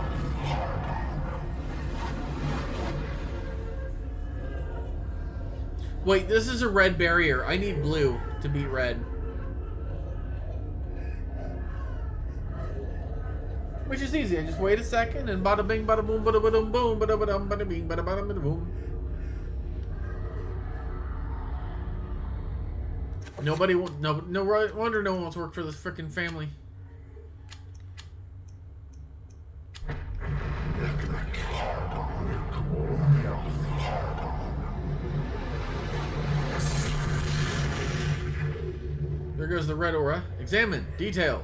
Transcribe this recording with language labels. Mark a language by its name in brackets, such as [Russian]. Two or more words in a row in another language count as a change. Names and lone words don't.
[English] Wait, this is a red barrier. I need blue to beat red. Which is easy. I just wait a second and bada bing, bada boom, bada bada boom, bada bada bada bing, bada bada bada boom. Nobody, no wonder no one wants to work for this frickin' family. There goes the red aura. Examine. Detail.